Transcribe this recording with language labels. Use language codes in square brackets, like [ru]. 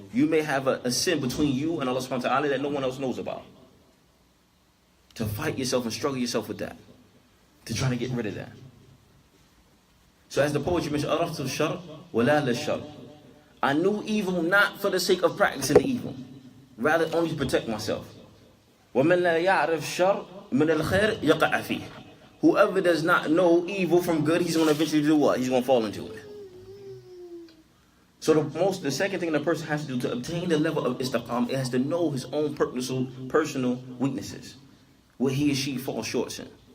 [en] You may have a sin between you and Allah subhanahu wa ta'ala that no one else knows about. To fight yourself and struggle yourself with that. To try to get rid of that. So as the poetry mentioned, [ar] عرفت الشر ولا للشر. [en] I knew evil not for the sake of practicing the evil. Rather only to protect myself. [ar] ومن لا يعرف شر من الخير يقع فيه. [en] Whoever does not know evil from good, he's going to eventually do what? He's going to fall into it. So the second thing the person has to do to obtain the level of istiqam, it has to know his own personal weaknesses. What he or she falls short in.